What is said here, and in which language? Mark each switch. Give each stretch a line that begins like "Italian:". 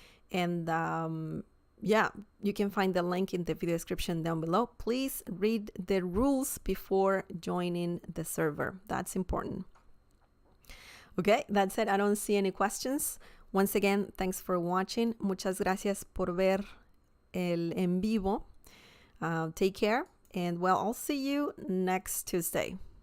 English: And yeah, you can find the link in the video description down below. Please read the rules before joining the server. That's important. Okay, that's it. I don't see any questions. Once again, thanks for watching.
Spanish: Muchas gracias por ver el en vivo.
English: Take care, and well, I'll see you next Tuesday.